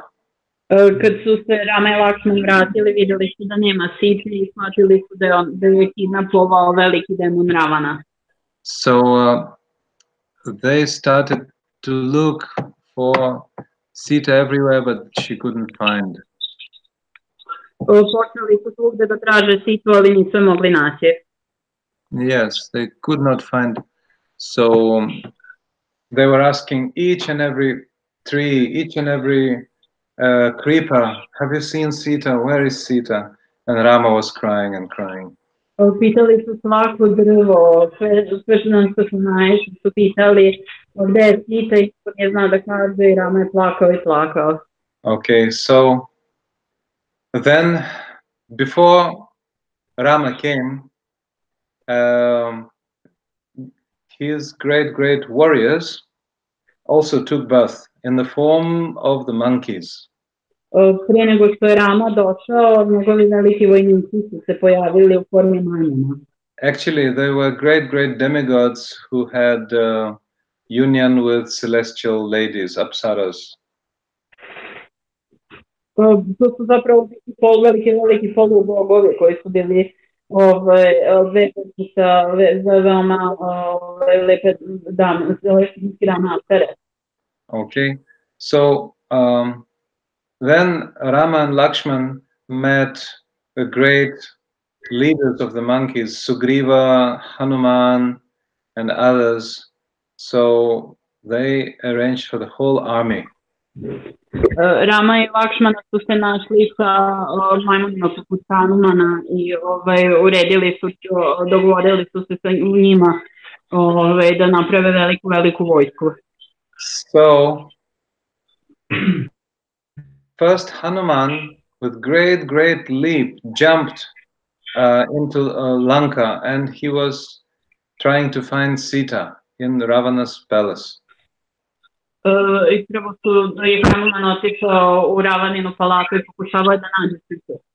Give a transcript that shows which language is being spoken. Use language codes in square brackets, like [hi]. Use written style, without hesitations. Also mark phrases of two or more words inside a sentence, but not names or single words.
[sr] Kad su se Rama i Lakshman vratili, videli su da nema Sita i shvatili su da je kidnapovao veliki demon Ravana. [en] So they started to look for Sita everywhere, but she couldn't find. [sr] Počeli su svugde da traže Situ, ali nisu mogli naći. [en] Yes, they could not find. So they were asking each and every tree, each and every creeper, have you seen Sita? Where is Sita? And Rama was crying and crying. [sr] Pitali su svako drvo, sve što su naišli, su pitali gde je Sita i ko nije znao da kaže i Rama je plakao i plakao. [en] Okay, so then before Rama came, his great warriors also took birth in the form of the monkeys. [sr] Prije nego što je Rama došao, njegovi veliki vojnici su se pojavili u formi manjina. [en] Actually, they were great demigods who had union with celestial ladies, apsaras. [sr] To su zapravo veliki polubogovi koji su bili vezani sa veoma lepe dame, apsare. [en] Okay, so then Rama and Lakshman met the great leaders of the monkeys, Sugriva, Hanuman, and others. So they arranged for the whole army. [sr] Rama i Lakshmana su se našli sa majmunima poput Hanumana i uredili su, dogovorili su se sa njima da naprave veliku vojsku. [en] So First, Hanuman, with great leap, jumped into Lanka, and he was trying to find Sita in Ravana's palace. [sr] I prvo je Hanuman otišao u Ravaninu palatu I pokušavao da nađe Situ.